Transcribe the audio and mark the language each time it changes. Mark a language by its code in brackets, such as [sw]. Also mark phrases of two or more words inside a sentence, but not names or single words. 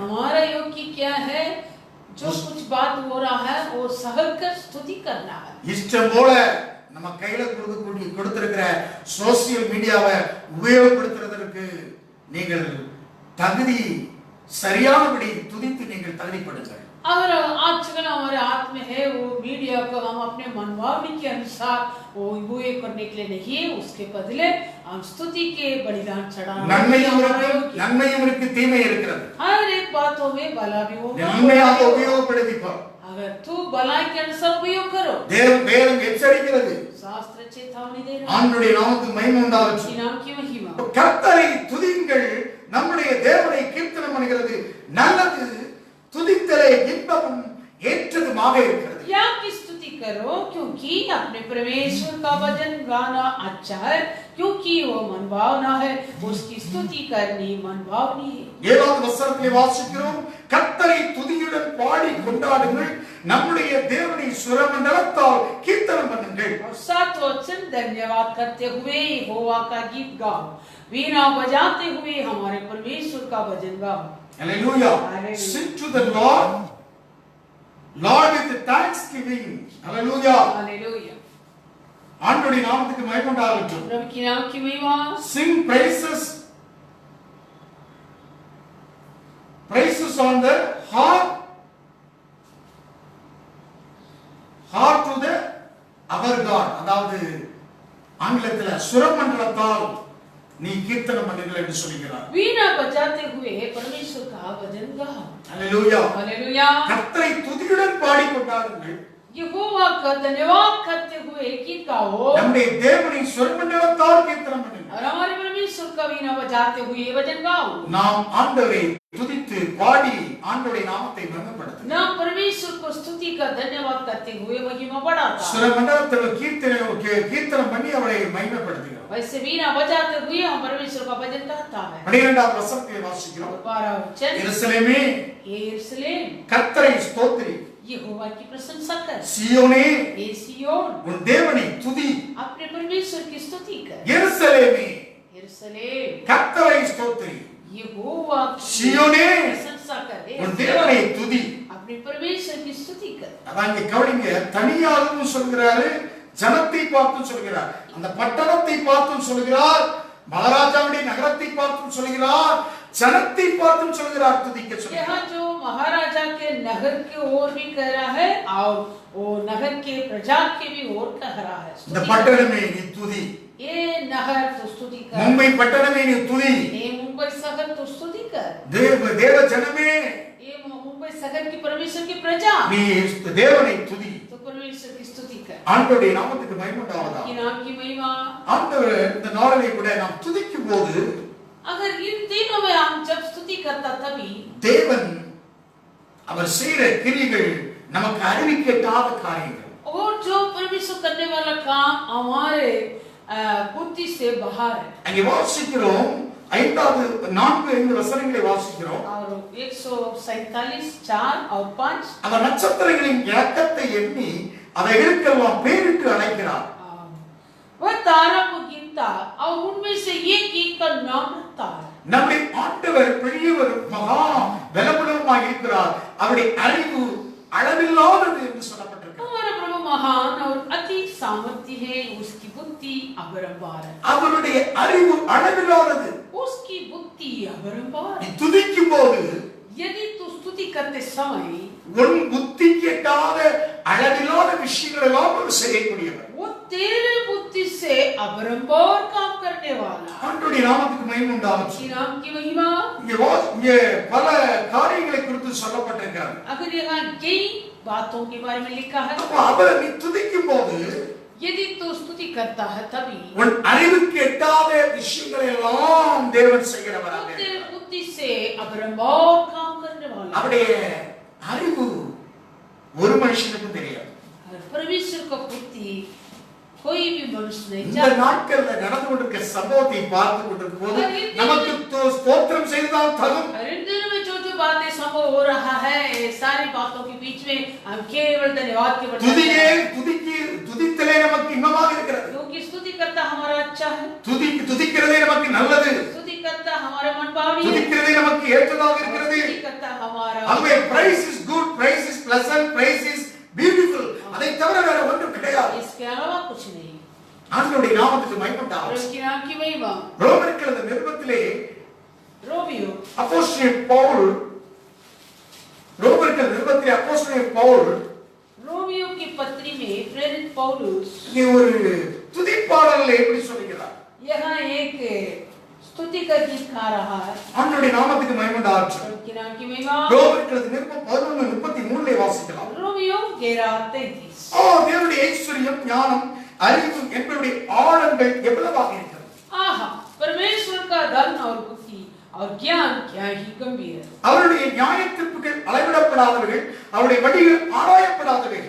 [hi] हमारा योग्य क्या है? जो कुछ बात हो रहा है वो सहल कर स्तुति करना है। [ta] இஷ்டம் போல நம்ம கையில கொடுத்திருக்கிற [en] social media [ta] உபயோகப்படுத்துறதற்கு நீங்கள் தகுதி சரியானபடி துதித்து நீங்கள் தகுதிப்படுங்கள். [hi] अगर आजकल हमारे हाथ में है वो मीडिया को हम अपने मनभावनी के अनुसार वो करने के लिए नहीं है, उसके बदले हम स्तुति के बलिदान चढ़ाना। [ta] நன்மையும் இருக்கு தீமை இருக்கிறது. [hi] हर एक बातों में भला भी होगा, [ta] நன்மையாக உபயோகப்படுத்திப்பார். [hi] अगर तू भलाई के अनुसार उपयोग करो। [ta] வேதம் எச்சரிக்கிறது. [hi] शास्त्र चेतावनी दे रहा है। [ta] ஆண்டவருடைய நாமத்துக்கு மகிமை உண்டாகட்டும். [hi] नाम की महिमा। [ta] கர்த்தரை துதியுங்கள், நம்முடைய தேவனை கீர்த்தனம் பண்ணுகிறது நல்லது, துதித்தலே இன்பமும் ஏற்றதுமாக இருக்கிறது. [hi] या की स्तुति करो क्योंकि अपने परमेश्वर का भजन गाना अच्छा है, क्योंकि वो मन भावना है, उसकी स्तुति करनी मन भावनी है। [ta] 7வது வசனத்திலே வாசிக்கிறோம், கர்த்தரை துதியுடன் பாடி கொண்டாடுங்கள், நம்முடைய தேவனை சுரமண்டலத்தால் கீர்த்தனம் பண்ணுங்கள். [hi] और 7 वचन धन्यवाद करते हुए यहोवा का गीत गाओ, वीणा बजाते हुए हमारे परमेश्वर का भजन गाओ। [en] Hallelujah. Sing to the Lord with thanksgiving. Hallelujah. [hi] हालेलुया, [ta] ஆண்டவருடைய நாமத்துக்கு மகிமை உண்டாகட்டும். [hi] प्रभु की नाम की महिमा। [en] Sing praises on the harp to the our God. [ta] அதாவது ஆங்கிலத்தில் சுரமண்டலத்தால் நீ கீர்த்தனம் பண்ணுங்கள் என்று சொல்கிறார். [hi] वीणा बजाते हुए परमेश्वर का भजन गाओ। Hallelujah. हालेलुया, [ta] கர்த்தரை துதியுடன் பாடி கொண்டாடுங்கள், [hi] यहोवा का धन्यवाद करते हुए गीत गाओ, [ta] நம்முடைய தேவனை சுரமண்டலத்தால் கீர்த்தனம் பண்ணுங்கள். [hi] और हमारे परमेश्वर का वीणा बजाते हुए भजन गाओ। [ta] நாம் ஆண்டவரை துதித்து பாடி ஆண்டவருடைய நாமத்தை மகிமைப்படுத்துங்கள். [hi] नाम परमेश्वर को स्तुति का धन्यवाद करते हुए महिमा बढ़ाता है। [ta] சுரமண்டலத்தில் கீர்த்தனம் பண்ணி அவரை மகிமைப்படுத்துகிறோம். [hi] वैसे वीणा बजाते हुए हम परमेश्वर का भजन गाता है। [ta] 12வது வசனத்தை வாசிக்கிறோம். [hi] 12 वचन, [ta] எருசலேமே [hi] यरूशलेम [ta] கர்த்தரை ஸ்தோத்திரி, [hi] यहोवा की प्रशंसा कर, [ta] சியோனே [hi] हे सिय्योन [ta] உன் தேவனை துதி, [hi] अपने परमेश्वर की स्तुति कर। [ta] எருசலேமே [hi] यरूशलेम [ta] கர்த்தரை ஸ்தோத்திரி, [hi] यहोवा की सियोने प्रशंसा कर, हे [ta] உன் தேவனை துதி. [hi] अपने परमेश्वर की स्तुति कर। [ta] அதான் இங்க கவனிங்க, தனியாகவும் சொல்கிறாரு, ஜனத்தை பார்த்தும் சொல்கிறார், அந்த பட்டணத்தை பார்த்தும் சொல்கிறார், மகாராஜாவுடைய நகரத்தை பார்த்தும் சொல்கிறார், ஜனத்தை பார்த்தும் சொல்கிறார், துதிக்க சொல்கிறார். [hi] यहाँ जो महाराजा के नगर के ओर भी कह रहा है और वो नगर के प्रजा के भी ओर कह रहा है। [ta] இந்த பட்டணமே நீ துதி, [hi] ये नगर तो स्तुति कर, [ta] மும்பை பட்டணமே நீ துதி, [hi] ये मुंबई शहर तो स्तुति कर, [ta] தேவ ஜனமே [hi] ये मुंबई शहर की परमेश्वर की प्रजा [ta] நீ தேவனை துதி. [hi] तो परमेश्वर की स्तुति कर। [ta] ஆண்டவருடைய நாமத்துக்கு மகிமை உண்டாவதாக. [hi] कि नाम की महिमा। [ta] ஆண்டவர் இந்த நாளிலே கூட நாம் துதிக்கும் போது [hi] अगर इन दिनों में हम जब स्तुति करता तभी [ta] தேவன் அவர் செய்கிற கிரியைகள் நமக்கு அறிவிக்கட்டாத காரியங்கள். [hi] और जो परमेश्वर करने वाला काम हमारे बुद्धि से बाहर है। [ta] அங்கே வாசிக்கிறோம் 4-5 வசனங்களை வாசிக்கிறோம். [hi] और 147 4 और 5 [ta] அந்த நட்சத்திரங்களின் இலக்கத்தை எண்ணி அவைகளுக்கெல்லாம் பேரிட்டு அழைக்கிறார். [hi] वह तारा को गिनता और उनमें से एक एक का नाम रखता है। [ta] நம்முடைய ஆண்டவர் பெரியவர் மகா பலமுள்ளவராய் இருக்கிறார். அவருடைய அறிவு அளவில்லாதது என்று சொல்லப்பட்டிருக்கிறது. [hi] हमारा प्रभु महान और अति सामर्थ्य है, उसकी बुद्धि अपरंपार है। [ta] அவருடைய அறிவு அளவில்லாதது. [hi] उसकी बुद्धि अपरंपार [ta] நீ [hi] है। [ta] துதிக்கும் போது [hi] यदि तू स्तुति करते समय [ta] உன் புத்திக்கு எட்டாத அளவில்லாத விஷயங்கள் எல்லாம் அவர் செய்யக்கூடியவர். [hi] वो तेरे बुद्धि से अपरंपार काम करने वाला। [ta] ஆண்டவருடைய நாமத்துக்கு மகிமை உண்டாகட்டும். [hi] उसके नाम की महिमा। [ta] இங்கே பல காரியங்களை குறித்து சொல்லப்பட்டிருக்கிறது. [hi] अगर यहाँ कई बातों के बारे में लिखा है, [ta] அப்ப அவர் நீ துதிக்கும் போது [hi] यदि तू स्तुति करता है तभी [ta] உன் அறிவுக்கு எட்டாத விஷயங்களை எல்லாம் தேவன் செய்கிறவராக [hi] वो तेरे [ta] இருக்கிறார். [hi] बुद्धि से अपरंपार काम करने वाला। [ta] அவருடைய அறிவு ஒரு மனுஷனுக்கும் தெரியாது. [hi] परमेश्वर का बुद्धि कोई भी मनुष्य नहीं [ta] இந்த [hi] जानता। [ta] நாட்கள்ல நடந்து கொண்டிருக்கிற சம்பவத்தை பார்த்து கொண்டிருக்கும் போது நமக்கு ஸ்தோத்திரம் செய்தால் தகும். [hi] और इन दिनों में जो जो बातें संभव हो रहा है, ये सारी बातों के बीच में हम केवल धन्यवाद के बजाय [ta] துதித்தலே நமக்கு இன்பமாக இருக்கிறது. [hi] क्योंकि स्तुति करता हमारा अच्छा है, [ta] துதிக்கிறதே நமக்கு நல்லது. [hi] स्तुति करता हमारे मन भावनी है, [ta] துதிக்கிறதே நமக்கு ஏற்றதாக இருக்கிறது. [hi] स्तुति करता हमारा [en] ஆகவே praise is good, praise is pleasant, praise is beautiful. [ta] அதை தவிர வேற ஒன்றும் கிடையாது. [hi] इसके अलावा कुछ नहीं। [ta] ஆண்டவருடைய நாமத்துக்கு மகிமை [hi] और [ta] உண்டாகட்டும். [hi] उसके नाम की महिमा। [ta] ரோமர்கள் அந்த நிருபத்திலே [hi] रोमियो [ta] அப்போஸ்தலன் பவுல் ரோமர்கள் நிருபத்திலே அப்போஸ்தலன் பவுல் [hi] रोमियो की पत्री में प्रेरित पौलुस [ta] இங்கே ஒரு துதிப்பாடலை எப்படி சொல்கிறார்? [hi] यहाँ एक स्तुति का गीत गा रहा है। [ta] ஆண்டவருடைய நாமத்துக்கு மகிமை உண்டாகட்டும். [hi] उसके नाम की महिमा। [ta] ரோமர்கள் நிருபம் 11:33 வாசிக்கலாம். [hi] रोमियो 11:33 [ta] ஓ தேவனுடைய ஐஸ்வரியம், ஞானம், அறிவு என்பவருடைய ஆழங்கள் எவ்வளவாக இருக்கிறது. [hi] आहा, परमेश्वर का धन और बुद्धि और ज्ञान क्या ही गंभीर है। [ta] அவருடைய நியாயத்தீர்ப்புகள் அளவிடப்படாதவைகள், அவருடைய வழிகள் ஆராயப்படாதவைகள்.